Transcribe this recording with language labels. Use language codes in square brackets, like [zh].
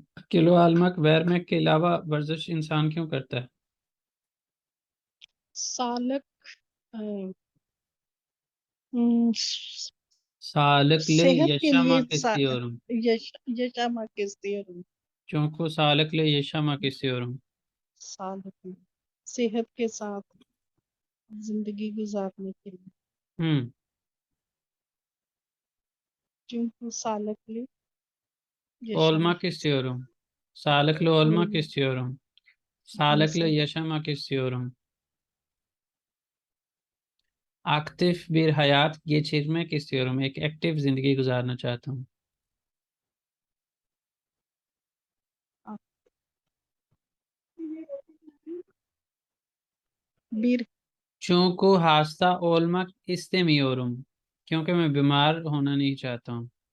[hi] Kilo आलमक वैरमैक के अलावा वर्जिश इंसान क्यों करता है? [tr] Sağlık. e, hmm, सालकले [hi] Sehat के लिए [tr] yaşamak istiyorum. yaşamak istiyorum. Çünkü sağlıklı yaşamak istiyorum. Sağlıklı. [hi] सेहत के साथ जिंदगी गुजारने के लिए, Hmm. [tr] çünkü sağlıklı Olmak istiyorum. Sağlıklı olmak istiyorum. [hi] जी [tr] Sağlıklı [hi] sir. [tr] yaşamak istiyorum. Aktif bir hayat geçirmek istiyorum. [hi] एक एक्टिव जिंदगी गुजारना चाहता हूँ। [tr] Bir Çünkü hasta olmak istemiyorum. [hi] क्योंकि मैं बीमार होना नहीं चाहता हूँ।